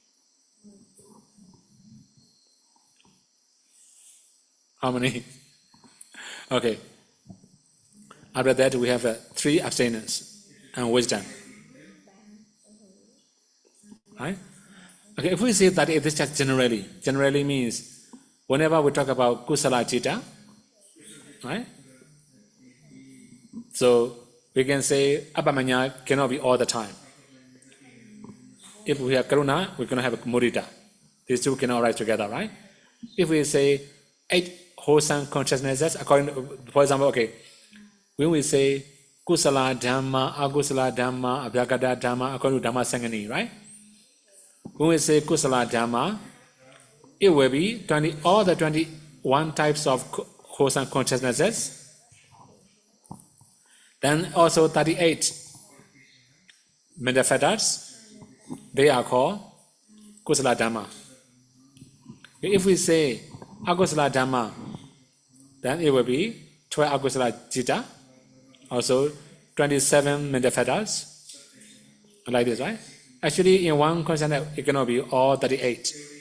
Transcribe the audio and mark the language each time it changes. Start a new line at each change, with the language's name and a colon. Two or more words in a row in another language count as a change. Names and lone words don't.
English: How many? Okay. After that, we have 3 abstinence and wisdom. Right? Okay, if we say that it is just generally means whenever we talk about
Pali: kusala citta,
English: right? So we can say abhamanya cannot be all the time. If we have karuna, we're going to have mudita. These two cannot rise together, right? If we say 8 wholesome consciousnesses, according to, for example, okay, when we say
Pali: kusala dhamma, agusala dhamma, abhyagata dhamma,
English: according to Dhamma Sangani, right? When we say
Pali: kusala dhamma,
English: it will be all the 21 types of wholesome consciousnesses. Then also 38 mental factors, they are called
Pali: kusala dhamma.
English: If we say
Pali: agusala dhamma,
English: then it will be 12
Pali: agusala citta,
English: also 27 mental factors, like this, right? Actually, in one consciousness, it cannot be all 38.